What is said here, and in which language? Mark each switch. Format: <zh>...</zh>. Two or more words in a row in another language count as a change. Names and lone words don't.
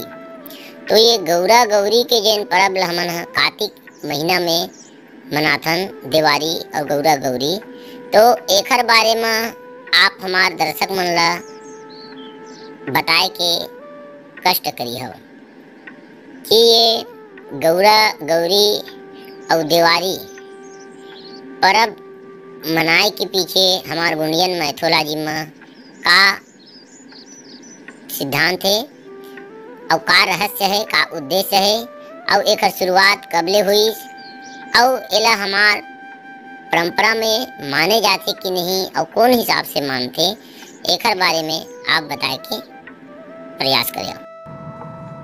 <hne>तो ये गौरा गौरी के जैन पर्व ला हमन हा कार्तिक महीना में मनाथन, दिवाली और गौरा गौरी। तो एकर बारे में आप हमार दर्शक मन ला बताए के कष्ट करी हो कि ये गौरा गौरी और दिवाली पर्व मनाए के पीछे हमार गोंडियन मैथोलॉजी में का सिद्धांत है और का रहस्य है, का उद्देश्य है और एकर शुरुआत कबले हुई और एला हमार परंपरा में माने जाते कि नहीं और कौन हिसाब से मानते, एकर बारे में आप बताए के प्रयास करें।</hne>